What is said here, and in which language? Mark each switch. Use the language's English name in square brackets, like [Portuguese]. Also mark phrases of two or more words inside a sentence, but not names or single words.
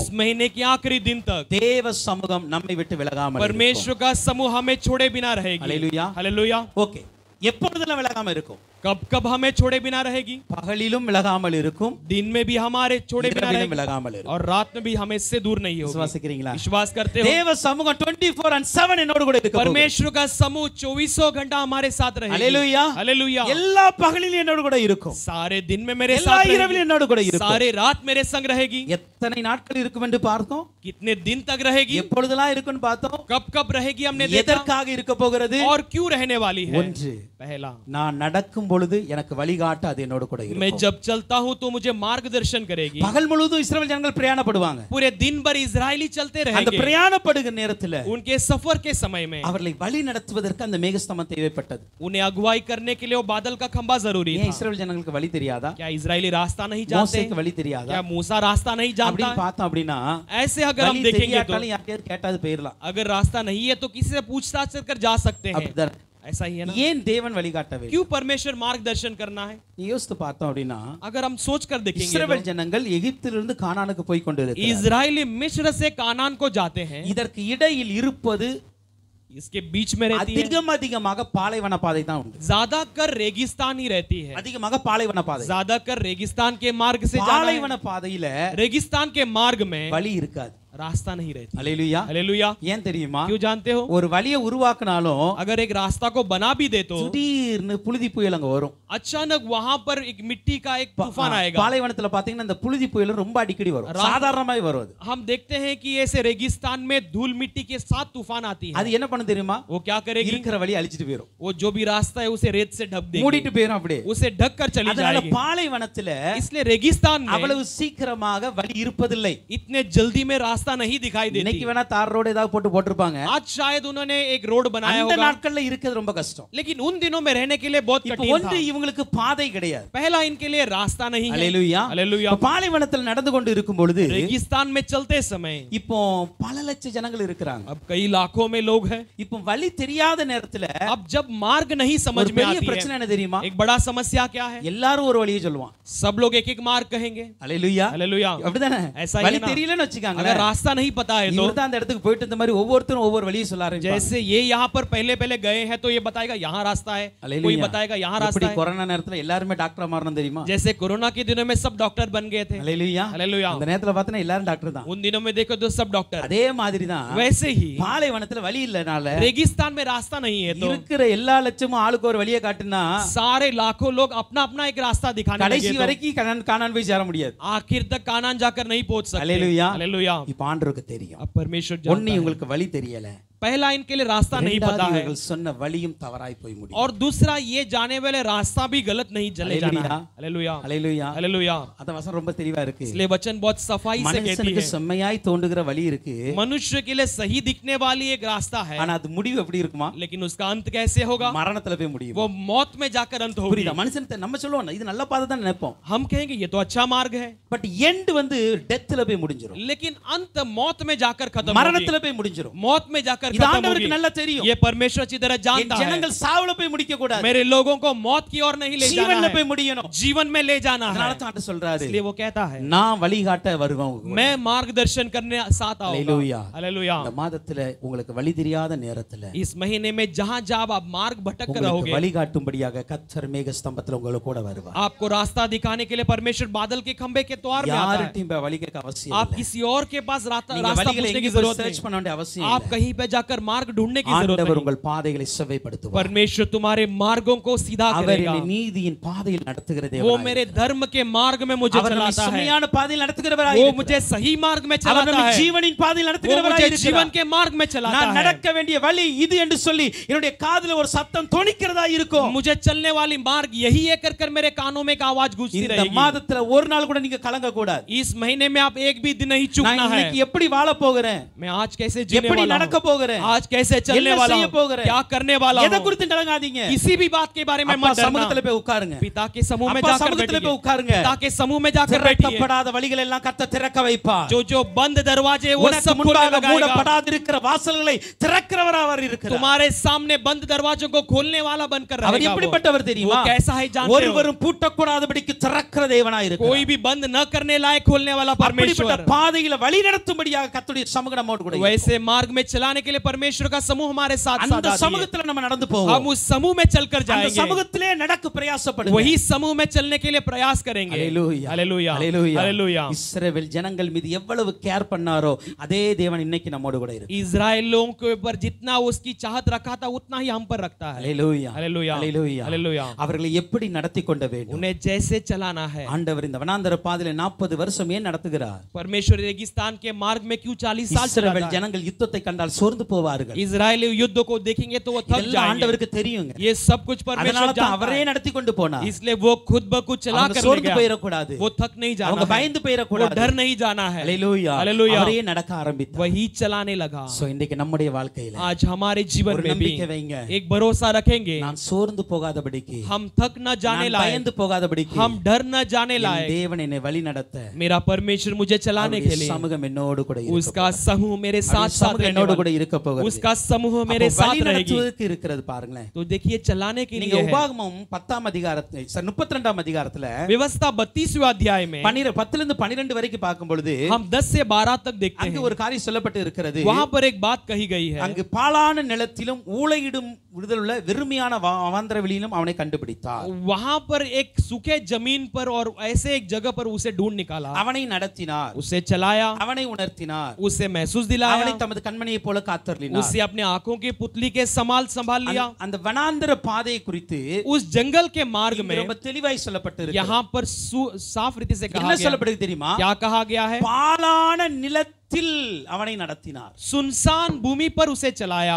[Hindi] इस महीने के आखिरी दिन तक [Tamil] தேவ சமூகம் நம்மை விட்டு விலகாமல் [Hindi] परमेश्वर का समूह हमें छोड़े बिना रहेगी। हालेलुया। हालेलुया। [Tamil] ஓகே எப்பொழுதெல்லாம் விலகாம இருக்கும்? [Hindi] कब कब हमें छोड़े बिना रहेगी, [Tamil] பகலிலும் விலகாமல் இருக்கும், [Hindi] दिन में भी हमारे छोड़े बिना [Tamil] இரவிலும் [Hindi] रहेगी [Tamil] விலகாமல் இருக்கும். [Hindi] और रात में भी हमें इससे दूर नहीं होगी। [Tamil] விசுவாசிக்கிறீங்களா? [Hindi] विश्वास करते हो? [Tamil] தேவ சமூகம் 24/7 என்னோடு கூட இருக்க போகுது. [Hindi] परमेश्वर का समूह 24 घंटा हमारे साथ रहेगी। [Tamil] ஹalleluya. [Hindi] हालेलुया। [Tamil] எல்லா பகலிலும் என்னோடு கூட இருக்கும், [Hindi] सारे दिन में मेरे [Tamil] எல்லா [Hindi] साथ [Tamil] இரவிலும் என்னோடு கூட [Hindi] रहेगी, [Tamil] இருக்கும். [Hindi] सारे रात मेरे संग रहेगी। [Tamil] எத்தனை நாட்கள் இருக்கும் என்று பார்த்தோம், [Hindi] कितने दिन तक रहेगी, [Tamil] எப்பொழுதெல்லாம் இருக்குன்னு பார்த்தோம், [Hindi] कब कब रहेगी हमने देखा, [Tamil] எதற்காக இருக்க போகிறது. [Hindi] और क्यों रहने वाली है। [Tamil] ஒன்று, [Hindi] पहला, [Tamil] நான் நடக்கும் பொழுது எனக்கு வழிகாட்ட அது என்னோடு கூட [Hindi] मैं [Tamil] இருக்கும். [Hindi] जब चलता हूँ तो मुझे मार्गदर्शन करेगी। [Tamil] பகல் முழுவதும் இஸ்ரவேல் ஜனங்கள் பிரயாணப்படுவாங்க. [Hindi] पूरे दिन भर इजरायली चलते [Tamil] அந்த [Hindi] रहेंगे। [Tamil] பிரயாணப்படுகிற நேரத்துல [Hindi] उनके सफर के समय में [Tamil] அவர்களை வழி நடத்துவதற்கு அந்த மேகஸ்தம்பம் தேவைப்பட்டது. [Hindi] उन्हें अगुवाई करने के लिए वो बादल का खंबा जरूरी [Tamil] ஏன் [Hindi] था। [Tamil] இஸ்ரவேல் ஜனங்களுக்கு வழி தெரியாதா? [Hindi] क्या इजरायली रास्ता नहीं जानते? [Tamil] மோசேக்கு வழி தெரியாதா? [Hindi] क्या मूसा रास्ता नहीं जानता [Tamil] அப்படின்னு [Hindi] है? [Tamil] பார்த்தோம் அப்படின்னா [Hindi] ऐसे अगर हम [Tamil] வழி [Hindi] देखेंगे तो [Tamil] தெரியாட்டாலும் யார்கிட்டயாவது கேட்டாது போயிடலாம். [Hindi] अगर रास्ता नहीं है तो किसी से पूछताछ कर जा सकते हैं। [Tamil] அப்படிதான். [Hindi] ऐसा ही है ना? [Tamil] ஏன் தேவன் வழிகாட்டவே? [Hindi] क्यों परमेश्वर मार्गदर्शन करना है? [Tamil] யோசித்து பார்த்தோம் அப்படின்னா [Hindi] अगर हम सोच कर देखेंगे [Tamil] இஸ்ரவேல் [Hindi] तो [Tamil] ஜனங்கள் எகிப்திலிருந்து கானானுக்கு போய் கொண்டிருக்கிறார்கள். [Hindi] इजरायली मिस्र से कानान को जाते हैं। [Tamil] இதற்கு இடையில் இருப்பது [Hindi] इसके बीच में रहती है [Tamil] அதிகமாக பாலைவன பாதை தான் உண்டு. [Hindi] ज्यादातर रेगिस्तान ही रहती है। [Tamil] அதிகமாக பாலைவன பாதை. [Hindi] ज्यादातर रेगिस्तान के मार्ग से जाना है। [Tamil] பாலைவன பாதையில [Hindi] रेगिस्तान के मार्ग में [Tamil] வழி இருக்காது, [Hindi] रास्ता नहीं रहती। [Tamil] அல்லேலூயா. [Hindi] हालेलुया। [Tamil] ஏன் தெரியுமா? [Hindi] क्यों जानते हो? [Tamil] ஒரு வழியை உருவாக்குனாலும் [Hindi] अगर एक रास्ता को बना भी दे तो [Tamil] திடீர்னு புழுதி புயல் அங்க வரும். [Hindi] अचानक वहां पर एक मिट्टी का एक तूफान आएगा। [Tamil] பாலைவனத்துல பாத்தீங்கன்னா இந்த புழுதி புயல் ரொம்ப அடிக்கடி வரும், சாதாரணமாய் வரும். [Hindi] हम देखते हैं कि ऐसे रेगिस्तान में धूल मिट्टी के साथ तूफान आती है। [Tamil] அது என்ன பண்ணு தெரியுமா? [Hindi] वो क्या करेगी? [Tamil] இருக்கிற வழி அழிச்சிட்டு போயிடும், [Hindi] वो जो भी रास्ता है उसे रेत से ढक देगी, [Tamil] மூடிட்டு போயிடும், அப்படியே [Hindi] उसे ढक कर चली [Tamil] அதனால [Hindi] जाएगी। [Tamil] பாலைவனத்துல [Hindi] इसलिए रेगिस्तान में [Tamil] அவ்வளவு சீக்கிரமாக வழி இருப்பதில்லை. [Hindi] इतने जल्दी में रास्ता नहीं दिखाई देती। [Tamil] இன்னைக்கு வேணா தார் ரோடு ஏதாவது போட்டிருப்பாங்க, [Hindi] आज शायद उन्होंने एक रोड बनाया [Tamil] அந்த [Hindi] होगा, [Tamil] நாட்கள்ல இருக்கிறது ரொம்ப கஷ்டம். [Hindi] लेकिन उन दिनों में रहने के लिए बहुत [Tamil] இப்போ [Hindi] कठिन [Tamil] ஒன்று [Hindi] था। [Tamil] இவங்களுக்கு பாதை கிடையாது. [Hindi] पहला इनके लिए रास्ता नहीं है। [Tamil] அல்லேலூயா. [Hindi] हालेलुया। [Tamil] இப்ப பாலைவனத்துல நடந்து கொண்டு இருக்கும் பொழுது [Hindi] रेगिस्तान में चलते समय [Tamil] இப்போ பல லட்சம் ஜனங்கள் இருக்கிறாங்க. [Hindi] अब कई लाखों में लोग हैं। [Tamil] இப்போ வழி தெரியாத நேரத்துல [Hindi] अब जब मार्ग नहीं समझ [Tamil] ஒரு [Hindi] में [Tamil] பெரிய [Hindi] आती [Tamil] பிரச்சனை [Hindi] है, [Tamil] என்ன தெரியுமா? [Hindi] एक बड़ा समस्या क्या है? [Tamil] எல்லாரும் ஒரு வழியை சொல்லுவான். [Hindi] सब लोग एक एक मार्ग कहेंगे। [Tamil] அல்லேலூயா. [Hindi] हालेलुया। [Tamil] அப்படிதானே? [Hindi] ऐसा ही [Tamil] வழி [Hindi] है ना? [Tamil] தெரியலன்னு வச்சுக்காங்க, [Hindi] अगर रास्ता नहीं पता है तो [Tamil] இவர்தான் அந்த இடத்துக்கு போயிட்டு இந்த மாதிரி ஒவ்வொருத்தரும் ஒவ்வொரு வழியை சொல்ல ஆரம்பிப்பாங்க. [Hindi] जैसे ये यहाँ पर पहले पहले गए हैं तो ये बताएगा यहाँ रास्ता है, कोई बताएगा यहाँ रास्ता [Tamil] எப்படி [Hindi] है। [Tamil] கொரோனா நேரத்துல எல்லாரும் டாக்டரா மாறணும் தெரியுமா? [Hindi] जैसे कोरोना के दिनों में सब डॉक्टर बन गए थे। [Tamil] அல்லேலூயா. [Hindi] हालेलुया। [Tamil] அந்த நேரத்துல பார்த்தா எல்லாரும் டாக்டர் தான். [Hindi] उन दिनों में देखो तो सब डॉक्टर। [Tamil] அதே மாதிரி தான் [Hindi] वैसे ही [Tamil] பாலைவனத்துல வழி இல்லனால [Hindi] रेगिस्तान में रास्ता नहीं है तो [Tamil] இருக்கிற எல்லா லட்சமும் ஆளுக்கு ஒரு வழியை காட்டுனா [Hindi] सारे लाखों लोग अपना अपना एक रास्ता दिखाने [Tamil] கடைசி [Hindi] लगे तो [Tamil] வரைக்கும் கானான் போய் சேர முடியாது. [Hindi] आखिर तक कानान जाकर नहीं पहुंच सकते। हालेलुया। हालेलुया। [Tamil] இப்ப ஆண்டவருக்கு தெரியும், [Hindi] अब परमेश्वर [Tamil] ஒண்ணு [Hindi] जानता है। [Tamil] உங்களுக்கு வழி தெரியல, [Hindi] पहला इनके लिए रास्ता नहीं पता है, [Tamil] இவர்கள் சொன்ன வழியும் தவறாய் போய் முடியும். [Hindi] और दूसरा ये जाने वाले रास्ता भी गलत नहीं चले जाना है। हालेलुया। [Tamil] அல்லேலூயா. [Hindi] हालेलुया। [Tamil] அந்த வசனம் ரொம்ப தெளிவா இருக்கு. [Hindi] इसलिए वचन बहुत सफाई से कहती [Tamil] மனுஷனுக்கு [Hindi] है [Tamil] செம்மையாய் தோன்றுகிற வழி இருக்கு, [Hindi] मनुष्य के लिए सही दिखने वाली एक रास्ता है, [Tamil] ஆனா அது முடிவு எப்படி இருக்குமா? [Hindi] लेकिन उसका अंत कैसे होगा? [Tamil] மரணத்துல போய் முடியும். [Hindi] वो मौत में जाकर अंत होगी। [Tamil] புரியுதா? மனுஷன் நம்ம சொல்லுவோம் இது நல்ல பாதை தான் நினைப்போம், [Hindi] हम कहेंगे ये तो अच्छा मार्ग है, [English] but end [Tamil] வந்து டெத்ல போய் முடிஞ்சிரும், [Hindi] लेकिन अंत मौत में जाकर खत्म [Tamil] மரணத்துல [Hindi] होगी। [Tamil] போய் முடிஞ்சிரும். [Hindi] मौत में जाकर [Tamil] இது [Hindi] खत्म [Tamil] ஆண்டவருக்கு [Hindi] होगी। [Tamil] நல்லா தெரியும். [Hindi] ये परमेश्वर अच्छी तरह [Tamil] என் [Hindi] जानता है। [Tamil] ஜனங்கள் சாவுல போய் முடிக்க கூடாது, [Hindi] मेरे लोगों को मौत की ओर नहीं ले जाना [Tamil] ஜீவன்ல [Hindi] है, [Tamil] போய் முடியணும். [Hindi] जीवन में ले जाना है। [Tamil] அதனால தான் ஆண்டவர் சொல்றாரு, [Hindi] इसलिए वो कहता है [Tamil] நான் வழிகாட்ட வருவேன் உங்களுக்கு. [Hindi] मैं मार्गदर्शन करने साथ हालेलुया। आऊंगा। हालेलुया। [Tamil] இந்த மாதத்துல உங்களுக்கு வழி தெரியாத நேரத்துல [Hindi] इस महीने में जहां जब आप मार्ग भटक कर [Tamil] உங்களுக்கு [Hindi] रहोगे, [Tamil] வழிகாட்டும்படியாக கர்த்தர் மேக ஸ்தம்பத்துல உங்களுக்கு கூட வருவார். [Hindi] आपको रास्ता दिखाने के लिए परमेश्वर बादल के खंबे के द्वार में आता है। [Tamil] யார்கிட்டயும் போய் வழி கேட்க அவசியம் [Hindi] आप [Tamil] இல்லை. [Hindi] किसी और के पास रास्ता [Tamil] நீங்க [Hindi] रास्ता [Tamil] வழிகளை [Hindi] पूछने की [Tamil] எங்கேயும் [Hindi] जरूरत [Tamil] சர்ச் பண்ண [Hindi] नहीं। [Tamil] வேண்டிய அவசியம் [Hindi] आप [Tamil] இல்லை. [Hindi] कहीं पे जाकर मार्ग ढूंढने की जरूरत [Tamil] ஆண்டவர் [Hindi] नहीं। [Tamil] உங்கள் பாதைகளை செவ்வைப்படுத்துவார். [Hindi] परमेश्वर तुम्हारे मार्गों को सीधा [Tamil] அவர் [Hindi] करेगा। [Tamil] என்னை நீதியின் பாதையில் நடத்துகிற [Hindi] वो [Tamil] தேவனாய் [Hindi] मेरे धर्म के मार्ग में मुझे [Tamil] அவர் நம்மை [Hindi] चलाता है। [Tamil] செம்மையான பாதையில் நடத்துகிறவராய் [Hindi] वो [Tamil] இருக்கிறார். [Hindi] मुझे सही मार्ग में [Tamil] அவர் [Hindi] चलाता [Tamil] நம்மை [Hindi] है। [Tamil] ஜீவனின் பாதையில் [Hindi] वो [Tamil] நடத்துகிறவராய் [Hindi] मुझे जीवन [Tamil] இருக்கிறார். [Hindi] के मार्ग में चलाता [Tamil] நான் [Hindi] है। [Tamil] நடக்க வேண்டிய வழி இது என்று சொல்லி என்னுடைய காதுல ஒரு சத்தம் தொனிக்கிறதா இருக்கும். [Hindi] मुझे चलने वाली मार्ग यही है कर मेरे कानों में एक आवाज गूंजती [Tamil] இந்த [Hindi] रहेगी। [Tamil] மாதத்துல ஒரு நாள் கூட நீங்க கலங்க கூடாது. [Hindi] इस महीने में आप एक भी दिन नहीं [Tamil] நான் [Hindi] चूकना है। [Tamil] இன்னைக்கு எப்படி வாழ போகிறேன், [Hindi] मैं आज कैसे जीने [Tamil] எப்படி [Hindi] वाला [Tamil] நடக்க [Hindi] हूँ, [Tamil] போகிறேன், [Hindi] आज कैसे चलने [Tamil] என்ன [Hindi] वाला [Tamil] செய்ய [Hindi] हूँ, [Tamil] போகிறேன், [Hindi] क्या करने वाला [Tamil] எதை [Hindi] हूँ, [Tamil] குறித்து கலங்காதீங்க. [Hindi] किसी भी बात के बारे में [Tamil] அப்பா [Hindi] मत [Tamil] சமூகத்துல [Hindi] डरना। [Tamil] போய் உட்காருங்க. [Hindi] पिता के समूह में [Tamil] அப்பா [Hindi] जाकर [Tamil] சமூகத்துல போய் [Hindi] बैठिए। [Tamil] உட்காருங்க. [Hindi] पिता के समूह में जाकर बैठिए। [Tamil] திறக்கப்படாத வழிகள் எல்லாம் கர்த்தர் திறக்க வைப்பார். [Hindi] जो बंद दरवाजे वो [Tamil] உனக்கு [Hindi] सब खोलने [Tamil] முன்பாக [Hindi] लगाएगा। [Tamil] மூடப்படாதிருக்கிற வாசல்களை திறக்கிறவராய் அவர் இருக்கிறார். [Hindi] तुम्हारे सामने बंद दरवाजों को खोलने वाला बनकर [Tamil] அவர் [Hindi] रहेगा। [Tamil] எப்படிப்பட்டவர் [Hindi] वो [Tamil] தெரியுமா? [Hindi] कैसा है जानते हो? [Tamil] ஒருவரும் பூட்டக்கூடாதபடிக்கு திறக்கிற தேவனாய் இருக்கிறார். [Hindi] कोई भी बंद न करने लायक खोलने वाला [Tamil] அப்படிப்பட்ட [Hindi] परमेश्वर। [Tamil] பாதையில வழி நடத்தும்படியாக கர்த்தருடைய சமூகம் நம்மோடு கூட இருக்கிறது. [Hindi] वैसे मार्ग में चलाने के लिए लिए परमेश्वर का समूह हमारे साथ साथ [Tamil] அந்த [Hindi] आती है। [Tamil] சமூகத்துல நம்ம நடந்து [Hindi] हम [Tamil] போவோம். [Hindi] उस समूह में चलकर [Tamil] அந்த [Hindi] जाएंगे, [Tamil] சமூகத்திலே நடக்க பிரயாசப்படுங்க. [Hindi] वही समूह में चलने के लिए प्रयास करेंगे। [Tamil] ஹalleluya [Hindi] हालेलुया, [Tamil] ஹalleluya [Hindi] हालेलुया। [Tamil] இஸ்ரவேல் ஜனங்கள் மீது எவ்வளவு கேர் பண்ணாரோ அதே தேவன் இன்னைக்கு நம்மோடு கூட இருக்கு. [Hindi] इजराइल लोगों के ऊपर जितना उसकी चाहत रखा था उतना ही हम पर रखता है। [Tamil] ஹalleluya [Hindi] हालेलुया, [Tamil] ஹalleluya [Hindi] हालेलुया। [Tamil] அவர்களை எப்படி நடத்தி கொண்ட வேண்டும்? [Hindi] उन्हें जैसे चलाना है। [Tamil] ஆண்டவர் இந்த வனாந்தர பாதையில 40 வருஷம் ஏன் நடத்துகிறார்? [Hindi] परमेश्वर रेगिस्तान के मार्ग में क्यों 40 साल चलाता [Tamil] இஸ்ரவேல் [Hindi] है? [Tamil] ஜனங்கள் யுத்தத்தை கண்டால் சோர்ந்து போவார்கள். [Hindi] इजरायली युद्ध को देखेंगे तो वो थक [Tamil] இதெல்லாம் [Hindi] जाएंगे। [Tamil] ஆண்டவருக்கு தெரியுங்க. [Hindi] ये सब कुछ [Tamil] அதனால [Hindi] परमेश्वर [Tamil] தான் [Hindi] जानता [Tamil] அவரே [Hindi] है, [Tamil] நடத்தி கொண்டு போனார். [Hindi] इसलिए वो खुद ब खुद चला [Tamil] அவங்க [Hindi] कर ले [Tamil] சோர்ந்து [Hindi] गया। [Tamil] போயிர கூடாது. [Hindi] वो थक नहीं जाना [Tamil] அவங்க [Hindi] है, [Tamil] பயந்து போயிர [Hindi] वो [Tamil] கூடாது. [Hindi] डर नहीं जाना है। [Tamil] ஹalleluya [Hindi] हालेलुया। [Tamil] அவரே நடக்க ஆரம்பித்தார். [Hindi] वही चलाने लगा। [Tamil] சோ இன்னைக்கு நம்முடைய வாழ்க்கையில [Hindi] आज हमारे जीवन [Tamil] ஒரு [Hindi] में भी [Tamil] நம்பிக்கை வைங்க. [Hindi] एक भरोसा रखेंगे, [Tamil] நான் சோர்ந்து போகாதபடிக்கு, [Hindi] हम थक न जाने [Tamil] நான் [Hindi] लायक, [Tamil] பயந்து போகாதபடிக்கு, [Hindi] हम डर न जाने [Tamil] என் [Hindi] लायक। [Tamil] தேவன் என்னை வழி நடத்த [Hindi] मेरा परमेश्वर मुझे चलाने के [Tamil] அவருடைய [Hindi] लिए, [Tamil] சமூகம் என்னோடு கூட இருக்க [Hindi] उसका [Tamil] போகிறது. [Hindi] समूह मेरे साथ [Tamil] அவருடைய [Hindi] साथ [Tamil] சமூகம் [Hindi] रहने [Tamil] என்னோடு [Hindi] वाला, [Tamil] கூட இருக்க போகிறது. [Hindi] उसका समूह मेरे [Tamil] அப்போ [Hindi] साथ [Tamil] வழி [Hindi] रहेगी। [Tamil] நடத்துவதற்கு இருக்கிறது பாருங்களேன். [Hindi] तो देखिए चलाने के [Tamil] நீங்க [Hindi] लिए है। [Tamil] உபாகமம் 10ஆம் அதிகாரத்துல 32ஆம் அதிகாரத்துல [Hindi] व्यवस्था 32वें अध्याय में [Tamil] 10 ல இருந்து 12 வரைக்கும் பார்க்கும் பொழுது [Hindi] हम 10 से 12 तक देखते [Tamil] அங்கு [Hindi] हैं। [Tamil] ஒரு காரியம் சொல்லப்பட்டு இருக்கிறது. [Hindi] वहां पर एक बात कही गई है, [Tamil] அங்கு பாழான நிலத்திலும் ஊளையிடும் விடுதலுள்ள வெறுமையான அவாந்தர வெளியிலும் அவனை கண்டுபிடித்தார். [Hindi] वहां पर एक सूखे जमीन पर और ऐसे एक जगह पर उसे ढूंढ निकाला, [Tamil] அவனை நடத்தினார், [Hindi] उसे चलाया, [Tamil] அவனை உணர்த்தினார், [Hindi] उसे महसूस दिलाया, [Tamil] அவனை தமது கண்மணியை போல காத்தருளினார். [Hindi] उसे अपने आंखों की पुतली के संभाल लिया। [Tamil] அந்த வனாந்தர பாதையை குறித்து [Hindi] उस जंगल के मार्ग में [Tamil] ரொம்ப தெளிவாய் சொல்லப்பட்டு இருக்கிறது. [Hindi] यहाँ पर साफ रीति से कहा [Tamil] என்ன [Hindi] गया, [Tamil] சொல்லப்படுது தெரியுமா? [Hindi] क्या कहा गया है? [Tamil] பாழான நிலத்தில் அவனை நடத்தினார். [Hindi] सुनसान भूमि पर उसे चलाया।